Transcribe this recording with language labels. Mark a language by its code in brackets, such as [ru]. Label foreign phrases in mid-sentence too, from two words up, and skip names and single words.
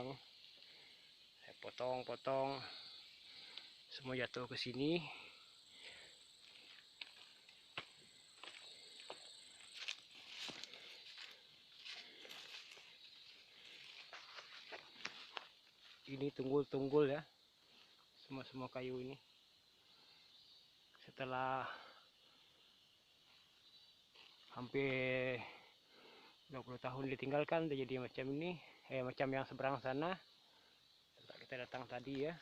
[ms] Saya potong-potong. Semua jatuh ke sini. Ini tunggul-tunggul ya. Semua kayu ini. Setelah hampir 20 tahun ditinggalkan, dia jadi macam ini. Macam yang seberang sana. Kita datang tadi ya.